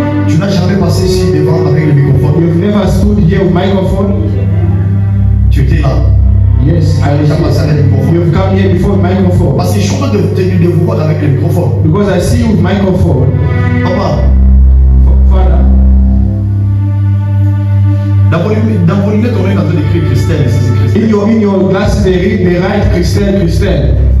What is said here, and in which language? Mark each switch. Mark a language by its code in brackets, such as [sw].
[fr] Tu n'as jamais passé ici devant avec le microphone. [en] You've never stood here with microphone? [fr] Tu étais là. [en] Yes, I [fr] Déjà passé avec le microphone. [en] You've come here before with microphone. [fr] Parce que je suis en train de vous voir avec le microphone. [en] Because I see you with microphone. [fr] Papa, [en] Father, [fr] dans vos lunettes, on est en train d'écrire Christelle et c'est Christelle. [en] in your glasses they write Christelle.